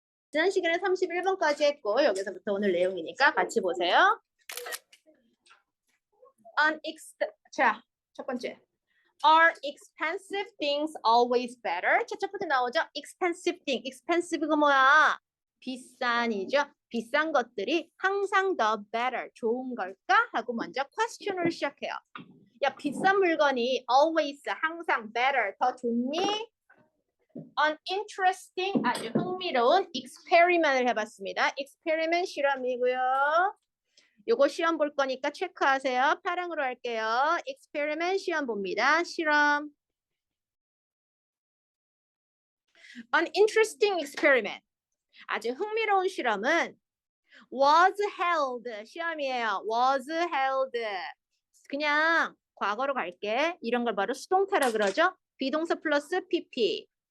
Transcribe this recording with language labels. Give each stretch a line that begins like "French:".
Korean: 지난 시간에 31번까지 했고 여기서부터 오늘 내용이니까 같이 보세요. 자, 첫 번째.
English: Are expensive things always better?
Korean: 자, 첫 번째 나오죠. expensive thing. expensive가 뭐야? 비싼이죠. 비싼 것들이 항상 더 better, 좋은 걸까? 하고 먼저 question을 시작해요. 야, 비싼 물건이 always, 항상 better, 더 좋니?
English: An interesting,
Korean: 아주 흥미로운 experiment을 해봤습니다. experiment 실험이고요. 요거 시험 볼 거니까 체크하세요. 파랑으로 할게요. experiment 시험 봅니다. 실험.
English: An interesting experiment.
Korean: 아주 흥미로운 실험은
English: was held.
Korean: 시험이에요.
English: was held.
Korean: 그냥 과거로 갈게. 이런 걸 바로 수동태라 그러죠. 비동사 플러스 pp.